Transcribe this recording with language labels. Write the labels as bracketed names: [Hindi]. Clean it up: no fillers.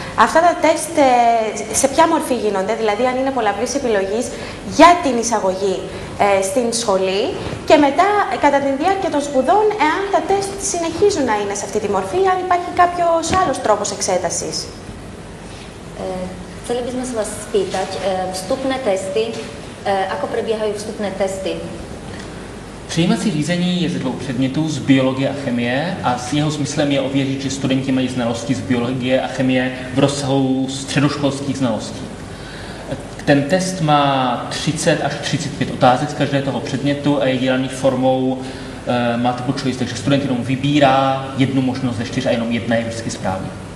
[Greek] Αυτά τα τεστ σε ποια μορφή γίνονται, δηλαδή αν είναι πολλαπλής επιλογής για την εισαγωγή στην σχολή και μετά κατά τη διάρκεια των σπουδών, εάν τα τεστ συνεχίζουν να είναι σε αυτή τη μορφή, αν υπάρχει κάποιος άλλος τρόπος εξέτασης. [Slovak] Chceli by sme sa vás spýtať, vstupné testy, ako prebiehajú vstupné testy? [Czech] Přijímací řízení je ze dvou předmětů, z biologie a chemie, a s jeho smyslem je ověřit, že studenti mají znalosti z biologie a chemie v rozsahu středoškolských znalostí. Ten test má 30 až 35 otázek z každého toho předmětu a je dělaný formou multiple choice, takže student jenom vybírá jednu možnost ze 4 a jenom jedna je vždycky správně.